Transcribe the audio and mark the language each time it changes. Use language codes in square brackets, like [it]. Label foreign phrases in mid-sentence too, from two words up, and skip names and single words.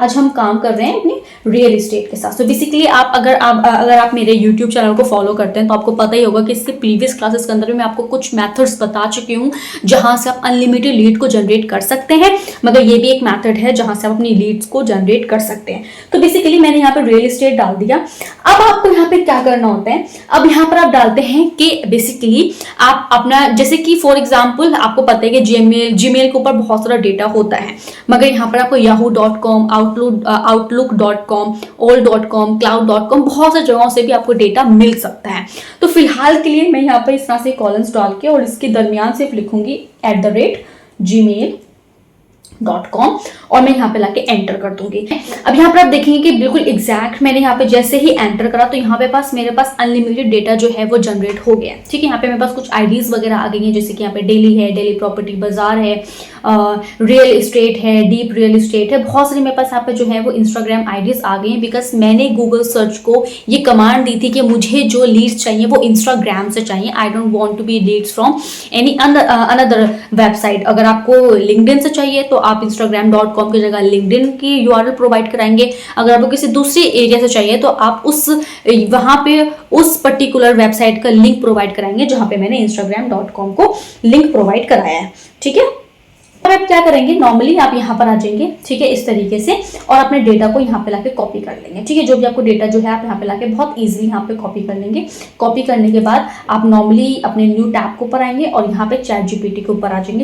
[hi] आज हम काम कर रहे हैं अपने [en] real estate [hi] के साथ. तो बेसिकली अगर आप मेरे [en] YouTube channel [hi] को फॉलो करते हैं तो आपको पता ही होगा कि इसके [en] previous classes [hi] के अंदर मैं आपको कुछ मेथड्स बता चुकी हूँ जहां से आप [en] unlimited lead [hi] को जनरेट कर सकते हैं, मगर ये भी एक मेथड है जहां से आप अपनी लीड्स को जनरेट कर सकते हैं. तो बेसिकली मैंने यहाँ पे [en] real estate [hi] डाल दिया. अब आपको यहाँ पे क्या करना होता है? अब यहाँ पर आप डालते हैं कि बेसिकली आप अपना जैसे कि [en] for example [hi] आपको पता है कि जीमेल ऊपर बहुत सारा डेटा होता है, मगर यहाँ पर आपको yahoo.com, outlook.com, all.com, cloud.com बहुत सारी जगहों से भी आपको डेटा मिल सकता है. तो फिलहाल के लिए मैं यहाँ पर इस तरह से कॉलम्स डाल के और इसके दरमियान सिर्फ लिखूंगी @gmail.com और मैं यहाँ पे लाके एंटर कर दूंगी. अब यहाँ पर आप देखेंगे कि बिल्कुल एग्जैक्ट मैंने यहाँ पे जैसे ही एंटर करा तो यहाँ पे मेरे पास [en] unlimited data [hi] जो है वो जनरेट हो गया. ठीक है. यहाँ पे मेरे पास कुछ आईडीज वगैरह आ गई हैं, जैसे कि यहाँ पे डेली है, डेली प्रॉपर्टी बाजार है, रियल एस्टेट है, डीप रियल एस्टेट है, बहुत सारी मेरे पास यहाँ पे जो है वो [en] Instagram IDs [hi] आ गई हैं. बिकॉज मैंने [en] Google search [hi] को ये कमांड दी थी कि मुझे जो लीड्स चाहिए वो इंस्टाग्राम से चाहिए. [en] I don't want to be leads from any other website. [hi] अगर आपको लिंक्डइन से चाहिए तो आप instagram.com की जगह लिंक्डइन की यूआरएल प्रोवाइड कराएंगे. अगर आपको किसी दूसरे एरिया से चाहिए तो आप वहां पे उस [en] particular website [hi] का लिंक प्रोवाइड कराएंगे जहां पे मैंने instagram.com को लिंक प्रोवाइड कराया है. ठीक है. अब आप क्या करेंगे? नॉर्मली आप यहाँ पर आ जाएंगे. ठीक है. इस तरीके से और अपने डेटा को यहाँ पे लाके कॉपी कर लेंगे. ठीक है. जो भी आपको डेटा जो है आप यहाँ पे लाके बहुत इजीली यहाँ पे कॉपी कर लेंगे. कॉपी करने के बाद आप नॉर्मली अपने [en] new tab [hi] के ऊपर आएंगे और यहाँ पे चैट जीपीटी के ऊपर आ जाएंगे.